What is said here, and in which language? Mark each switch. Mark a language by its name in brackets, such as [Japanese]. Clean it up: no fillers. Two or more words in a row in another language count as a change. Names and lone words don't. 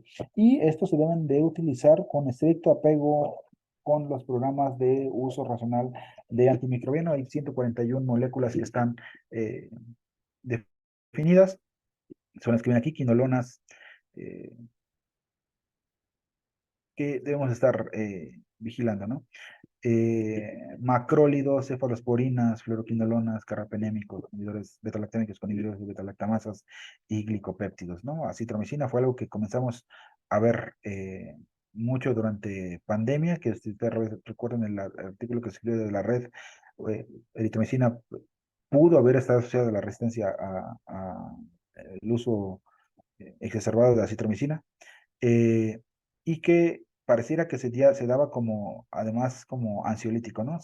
[Spanish] Y estos se deben de utilizar con estricto apego con los programas de uso racional de antimicrobiano. Hay 141 moléculas que están definidas, son las que ven aquí, quinolonas, que debemos estar vigilando, ¿no? Macrólidos, cefalosporinas, fluoroquinolonas, carrapenémicos, inhibidores beta-lactámicos con inhibidores de beta-lactamasas y glicopéptidos, ¿no? Acitromicina fue algo que comenzamos a ver mucho durante pandemia, que si ustedes recuerdan el artículo que se escribió de la red, eritromicina pudo haber estado asociada a la resistencia el uso exacerbado de acitromicina, y que pareciera que se daba como, además, como ansiolítico, ¿no?